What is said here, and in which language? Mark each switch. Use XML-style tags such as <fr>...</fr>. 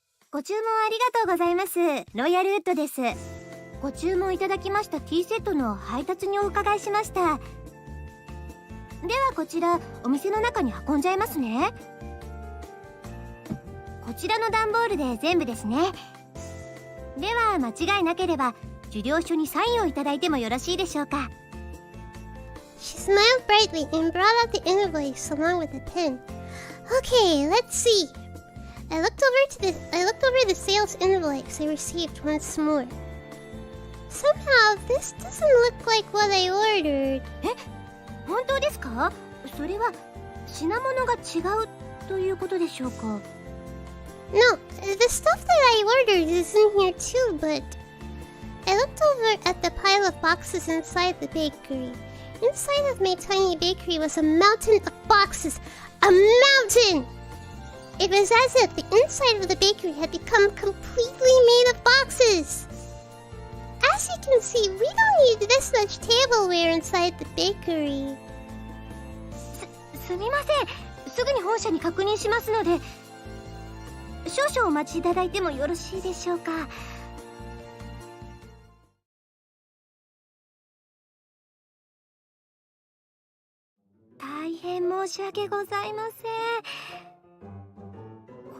<ja>ご注文ありがとうございます。ロイヤルウッドです。ご注文いただきましたティーセットの配達にお伺いしました。ではこちらお店の中に運んじゃいますね。こちらの段ボールで全部ですね。では間違いなければ受領書にサインをいただいてもよろしいでしょうか。</ja> <en>She smiled brightly and brought out the invoice along with a pen. Okay, let's see. I looked over the sales invoice I received once more. Somehow this doesn't look like what I ordered.</en> <ja>本当ですか？それは品物が違うということでしょうか？</ja> <en>No, the stuff that I ordered is in here too, but I looked over at the pile of boxes inside the bakery. Inside of my tiny bakery was a mountain of boxes. A mountain! It was as if the inside of the bakery had become completely made of boxes. As you can see, we don't need this much tableware inside the bakery.</en> <ja>すみません。すぐに本社に確認しますので、少々お待ちいただいてもよろしいでしょうか。大変申し訳ございません。</ja>